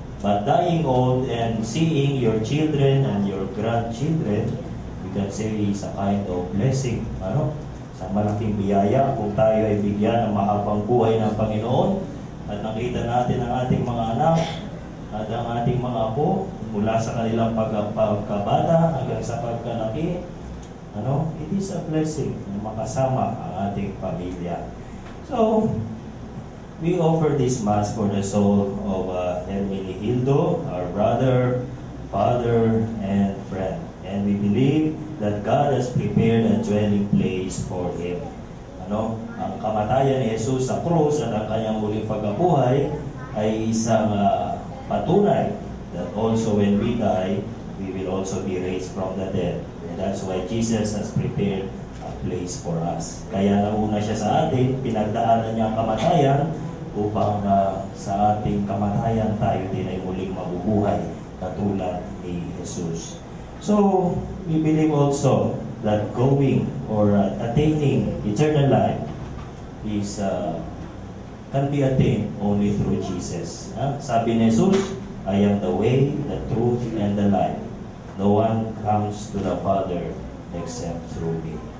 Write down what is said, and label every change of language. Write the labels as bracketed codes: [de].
[en] But dying old and seeing your children and your grandchildren, we can say is a kind of blessing. [tl] Sa malaking biyaya kung tayo ay bigyan ng mahabang buhay ng Panginoon at nakita natin ang ating mga anak at ang ating mga apo mula sa kanilang pagkabata hanggang sa pagkalaki. [en] It is a blessing [tl] na makasama ang ating pamilya. [en] So, we offer this Mass for the soul of Hermenegildo, our brother, father, and friend. And we believe that God has prepared a dwelling place for him. [tl] Ang kamatayan ni Jesus sa krus at ang kanyang muling pagkabuhay ay isang patunay [en] that also when we die, we will also be raised from the dead. And that's why Jesus has prepared a place for us. [tl] Kaya nauna siya sa atin, pinagdaanan niya ang kamatayan upang sa ating kamatayan tayo din ay muling mabubuhay katulad ni Jesus. [en] So, we believe also that going or attaining eternal life is can be attained only through Jesus. [tl] Sabi ni [en] Jesus, "I am the way, the truth, and the life. No one comes to the Father except through me."